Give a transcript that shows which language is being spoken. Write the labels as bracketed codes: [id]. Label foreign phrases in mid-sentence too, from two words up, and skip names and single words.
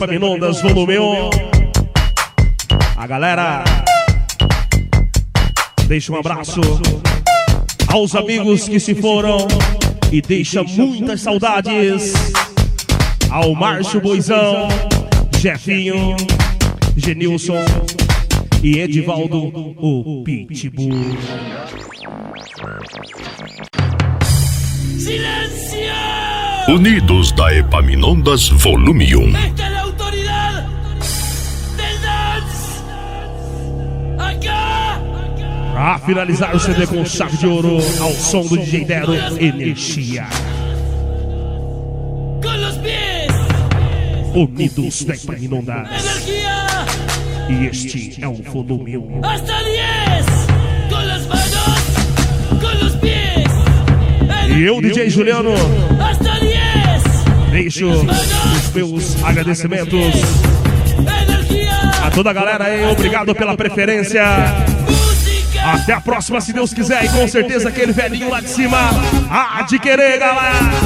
[pt] Epaminondas Volume 1, a galera deixa um abraço aos amigos que se foram e deixa muitas saudades ao Márcio Boizão, Jefinho, Genilson e Edivaldo, o Pitbull. [es] ¡Silencio! [pt] Unidos da Epaminondas Volume 1. [es] ¡Esta es la autoridad del dance! ¡Acá! [pt] Pra finalizar o CD com chave de ouro ao som do DJ Dero, Energia. [es] ¡Con los pies! [pt] Unidos da Epaminondas. [es] ¡Energía! [pt] E este é o Volume 1. [es] ¡Hasta 10! ¡Con las manos! ¡Con los pies! [pt] E eu, DJ Juliano, [es] ¡Hasta 10! [pt] deixo os meus agradecimentos a toda a galera aí. Obrigado pela preferência. Até a próxima, se Deus quiser. E com certeza aquele velhinho lá de cima há de querer, galera.